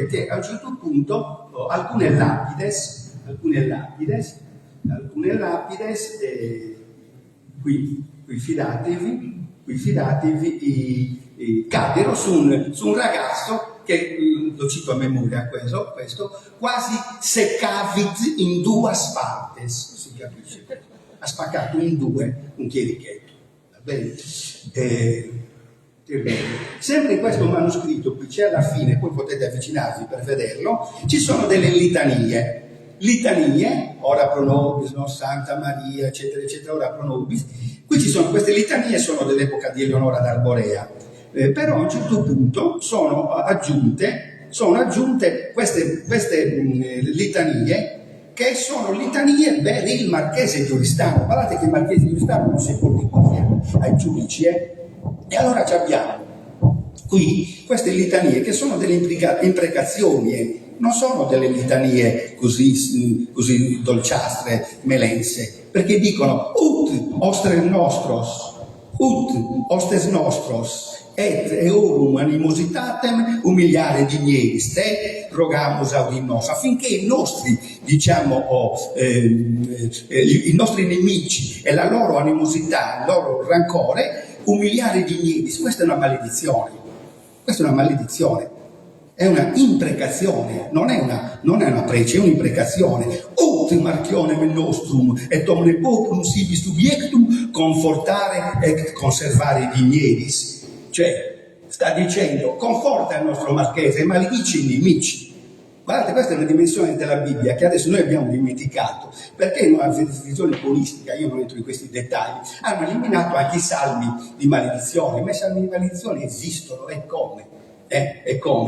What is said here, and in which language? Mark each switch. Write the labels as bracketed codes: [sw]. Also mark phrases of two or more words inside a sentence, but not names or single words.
[it] Che a un certo punto alcune lapides, qui fidatevi, caddero su un ragazzo che, lo cito a memoria questo, [la] quasi seccavit in due partes, [it] si capisce, ha spaccato in due un chierichetto, va bene? Sempre in questo manoscritto, qui c'è alla fine, poi potete avvicinarvi per vederlo, ci sono delle litanie, [la] ora pro nobis, [it] no? Santa Maria, eccetera, eccetera, [la] ora pro nobis. [it] Qui ci sono queste litanie, sono dell'epoca di Eleonora d'Arborea. Però a un certo punto sono aggiunte queste litanie, che sono litanie per il marchese di Oristano. Guardate che il marchese di Oristano non si porti ai giudici, E allora ci abbiamo qui queste litanie che sono delle imprecazioni, non sono delle litanie così dolciastre, melense, perché dicono ut [la] hostes nostros, et eorum animositatem umiliare dignieris te rogamus audi nos, [it] affinché i nostri, diciamo, i nostri nemici e la loro animosità, il loro rancore, [la] umiliare dignieris. [it] Questa è una maledizione, è una imprecazione, non è una prece, è un'imprecazione. [la] Ut marchionem nostrum et omne populum sibi subiectum confortare et conservare dignieris. [it] Cioè, sta dicendo, conforta il nostro marchese e maledice i nemici. Guardate, questa è una dimensione della Bibbia che adesso noi abbiamo dimenticato, perché in una visione politica, io non entro in questi dettagli, hanno eliminato anche i salmi di maledizione, ma i salmi di maledizione esistono, e come?